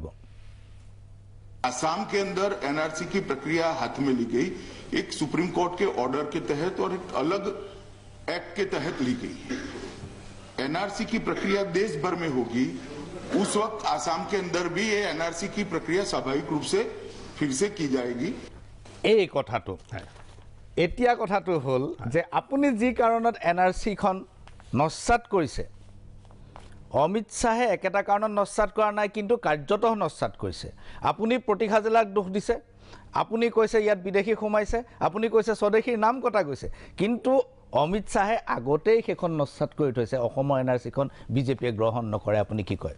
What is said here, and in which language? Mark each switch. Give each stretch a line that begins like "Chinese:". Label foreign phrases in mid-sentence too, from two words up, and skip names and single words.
Hindi: आसाम के अंदर NRC की प्रक्रिया हाथ में ली गई एक सुप्रीम कोर्ट के ऑर्डर के तहत और एक अलग एक्ट के तहत ली गई NRC की प्रक्रिया देश भर में होगी उस वक्त आसाम के अंदर भी ये NRC की प्रक्रिया स्वाभाविक रूप से फिर से की जाएगी
Assamese: এই কথাটো এতিয়া কথাটো হ'ল যে আপুনি যি কাৰণত NRC-খন নস্যাৎ কৰিছে অমিত শাহে একেটা কাৰণত নস্যাৎ কৰা নাই কিন্তু কাৰ্যতঃ নস্যাৎ কৰিছে আপুনি প্ৰতীক হাজেলাক দোষ দিছে আপুনি কৈছে ইয়াত বিদেশী সোমাইছে আপুনি কৈছে স্বদেশীৰ নাম কটা গৈছে কিন্তু অমিত শাহে আগতেই সেইখন নস্যাৎ কৰি থৈছে অসমৰ NRC-খন বিজেপিয়ে গ্ৰহণ নকৰে আপুনি কি কয়